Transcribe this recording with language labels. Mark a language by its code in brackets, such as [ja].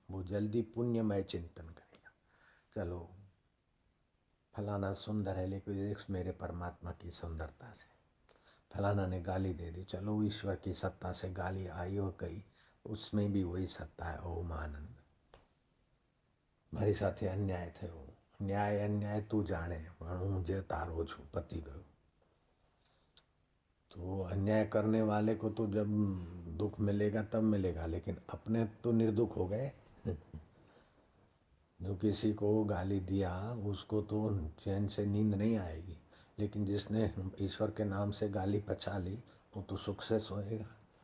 [hi] वो जल्दी पुण्यमय चिंतन करेगा। चलो फलाना सुंदर है, लेकिन मेरे परमात्मा की सुंदरता से। फलाना ने गाली दे दी, चलो ईश्वर की सत्ता से गाली आई और गई, उसमें भी वही सत्ता है। ओम आनंद। [gu] મારી સાથે [hi] अन्याय [gu] થયો, [hi] न्याय अन्याय तू जाने, [gu] હું જે તારો છું, પતી ગયો। [hi] तो अन्याय करने वाले को तो जब दुख मिलेगा तब मिलेगा, लेकिन अपने तो निर्दुख हो गए। जो किसी को गाली दिया उसको तो चैन से नींद नहीं आएगी, लेकिन जिसने ईश्वर के नाम से गाली पचा ली वो तो सुख से सोएगा।